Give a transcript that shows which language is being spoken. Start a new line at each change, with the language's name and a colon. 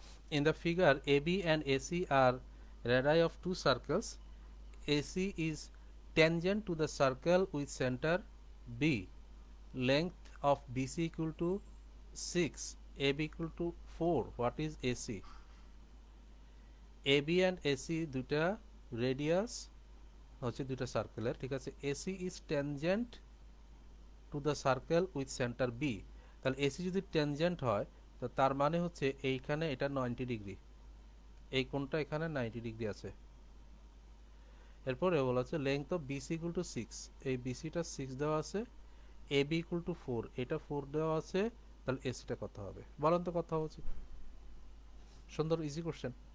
English: In the figure, AB and AC are radii of two circles. AC is tangent to the circle with center B. Length of BC equal to 6, AB equal to 4. What is AC?
Bangla: AB and AC দুটা radius হচ্ছে দুটা সার্কেলের, ঠিক আছে।
English: AC is tangent to the circle with center B.
Bangla: তাহলে AC যদি tangent হয় তো তার মানে হচ্ছে এইখানে এটা 90 ডিগ্রি, এই কোণটা এখানে 90 ডিগ্রি আছে। এরপরে বলা হচ্ছে
English: length of BC equal to 6,
Bangla: এই বিসিটা 6 দেওয়া আছে,
English: AB equal to 4,
Bangla: এটা 4 দেওয়া আছে, তাহলে এসিটা কত হবে বলেন তো? কত হওয়া উচিত? সুন্দর ইজি কোশ্চেন।